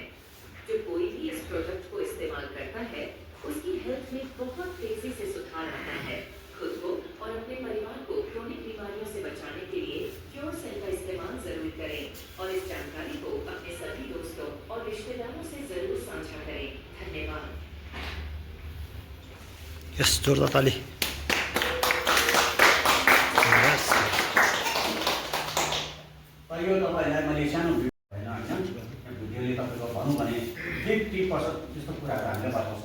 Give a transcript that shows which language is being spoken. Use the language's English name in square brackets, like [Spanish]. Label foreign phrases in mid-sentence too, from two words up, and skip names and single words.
[Hindi] जो कोई भी इस प्रोडक्ट को इस्तेमाल करता है, उसकी हेल्थ में बहुत तेजी से सुधार आता है। खुद को और अपने परिवार को क्रोनिक बीमारियों से बचाने के लिए क्योर सेल का इस्तेमाल जरूर करें और इस जानकारी को अपने सभी दोस्तों और रिश्तेदारों से जरूर साझा करें। धन्यवाद। यस, जोरदार ताली। [Nepali] यो तपाईँलाई मैले सानो भिडियो होइन भिडियोले तपाईँको भनौँ भने 50% त्यस्तो कुराहरू हामीले बताउँछ।